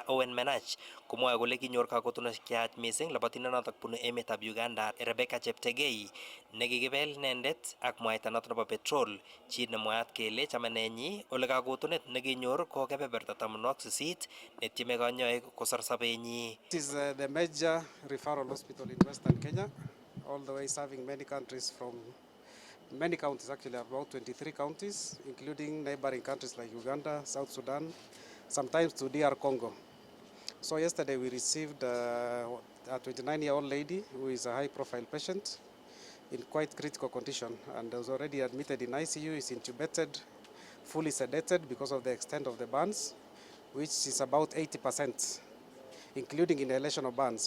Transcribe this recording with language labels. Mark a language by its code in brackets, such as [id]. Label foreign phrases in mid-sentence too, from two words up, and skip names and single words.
[kln] Owen Menach komwoe kole kinyor kakotunoshek cheyach mising labatindet notok bunu emetab Uganda Rebecca Cheptegei nekikibel inendet ak mwaita notok nebo petrol, chi nemwaat kele chamanenyi ole kakotunet nekinyor ko kebeberta 18 netieme kanyoik kosor sobenyi. [en] This is the major referral hospital in Western Kenya, all the way serving many countries from many counties, actually about 23 counties, including neighboring countries like Uganda, South Sudan, sometimes to DR Congo. So yesterday we received a 29-year-old lady who is a high-profile patient in quite critical condition and was already admitted in ICU, is intubated, fully sedated because of the extent of the burns, which is about 80%, including inhalation of burns.